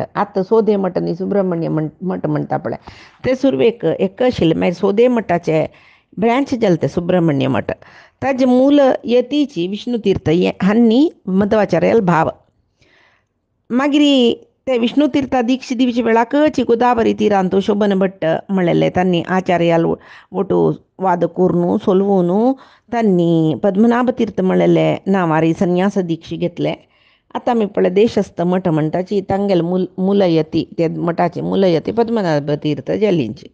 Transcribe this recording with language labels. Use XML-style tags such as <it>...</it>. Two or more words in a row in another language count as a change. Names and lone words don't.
<kok>आतां सोदे मठ आनी सुब्रमण्य मठ म्हणटा पळय ते सुरवेक एक आशिल्ले. मागीर सोदे मठाचे ब्रँच जाले ते सुब्रमण्य मठ. ताजे मूल यतीची विष्णुतीर्थ हांणी मध्वाचार्याल भाव. मागीर ते विष्णुतीर्था दीक्ष दिवचे वेळाकच गोदावरी तीरांत शोभन भट्ट म्हणलेले तांणी आचार्याल वटू वाद करून सोलवून तांणी पद्मनाभ तीर्थ म्हणलेले नांवारी संन्यास दीक्ष घेतले. आतां आमी पळय देशस्थ मठ म्हणटाची तांगेल मुलयती ते मठाचे मुलयती पद्मनाभ तीर्थ जाल्लींची.</kok>